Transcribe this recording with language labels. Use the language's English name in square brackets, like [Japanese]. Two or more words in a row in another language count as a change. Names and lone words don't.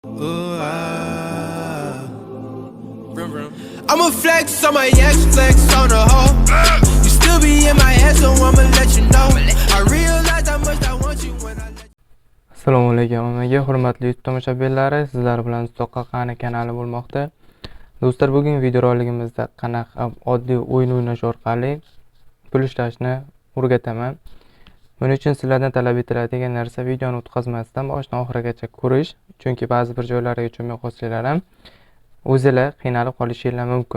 [English] Ooh, I'ma flex on my ex, flex on the hoe. You still be in my head, so I'ma let you know. I realize how much I want you when I let you. [Uzbek] Assalomu alaykum hammaga, hurmatli YouTube tomoshabinlari, sizlar bilan Zoqa Qani kanali bo'lmoqda. Do'stlar, bugungi videoroligimizda qanaqa oddiy o'yin o'ynash orqali pul ishlashni o'rgataman. Buning uchun sizlardan talab etiladigan narsa videoni o'tkazmasdan boshidan oxirigacha ko'rish, chunki ba'zi bir joylariga tushunmay qolsanglar ham o'zingizlar qiynalib qolishingiz mumkin.